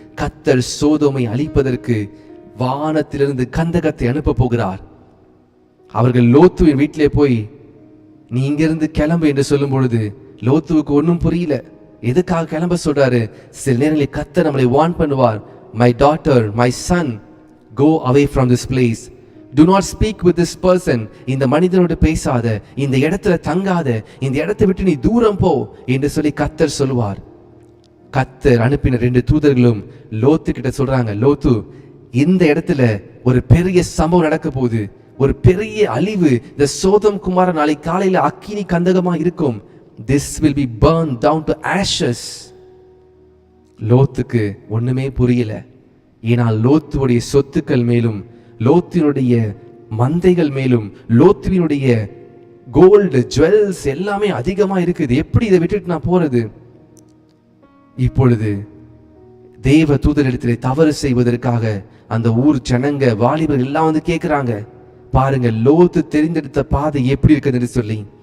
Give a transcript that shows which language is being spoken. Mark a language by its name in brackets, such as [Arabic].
[Tamil] கர்த்தர் சோதோமை அழிப்பதற்கு வானத்திலிருந்து கந்தகத்தை அனுப்ப போகிறார். அவர்கள் லோத்துவின் வீட்டிலே போய் நீ இங்கிருந்து கிளம்பு என்று சொல்லும் பொழுது லோத்துவுக்கு ஒன்றும் புரியல. எதுக்காக கிளம்ப சொல்றாரு? சில நேரங்களில் கர்த்தர் நம்மளை வார்ன் பண்ணுவார். [English] My daughter, my son, go away from this place. Do not speak with this person. [Tamil] இந்த மனிதனோடு பேசாத, இந்த இடத்துல தங்காத, இந்த இடத்தை விட்டு நீ தூரம் போ என்று சொல்லி கர்த்தர் சொல்லுவார். கர்த்தர் அனுப்பின 2 தூதர்களும் லோத்து கிட்ட சொல்றாங்க, லோத்து இந்த இடத்துல ஒரு பெரிய சம்பவம் நடக்க போகுது, ஒரு பெரிய அழிவு. இந்த சோதம் குமார நாளை காலையில அக்கினி கந்தகமா இருக்கும். [English] This will be burned down to ashes. [Tamil] லோத்துக்கு ஒண்ணுமே புரியல. ஏனால் லோத்துடைய சொத்துக்கள் மேலும், லோத்தினுடைய மந்தைகள் மேலும், லோத்துவினுடைய கோல்டு ஜுவல்ஸ் எல்லாமே அதிகமா இருக்குது. எப்படி இதை விட்டுட்டு நான் போறது? இப்பொழுது தேவ தூதரிடத்திலே தவறு செய்வதற்காக அந்த ஊர் ஜனங்க வாலிபர்கள் எல்லாம் வந்து கேட்கிறாங்க, பாருங்க லோத்து தெரிந்தெடுத்த பாதை எப்படி இருக்குதுன்னு சொல்லி.